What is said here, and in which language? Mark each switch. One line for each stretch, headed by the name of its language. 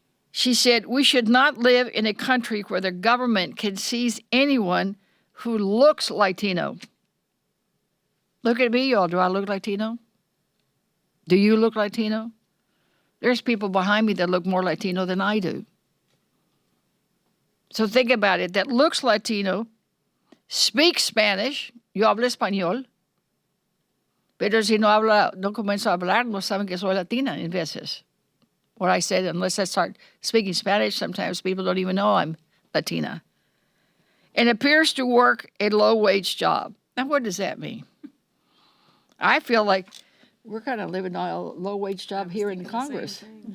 English: She said, we should not live in a country where the government can seize anyone who looks Latino. Look at me, y'all. Do I look Latino? Do you look Latino? There's people behind me that look more Latino than I do. So think about it. That looks Latino, speaks Spanish,
Spanish: yo hablo español, pero si no comienzo a hablar, no saben que soy Latina en veces.
English: What I said, unless I start speaking Spanish, sometimes people don't even know I'm Latina. And appears to work a low-wage job. Now, what does that mean? I feel like we're kind of living on a low-wage job here in Congress.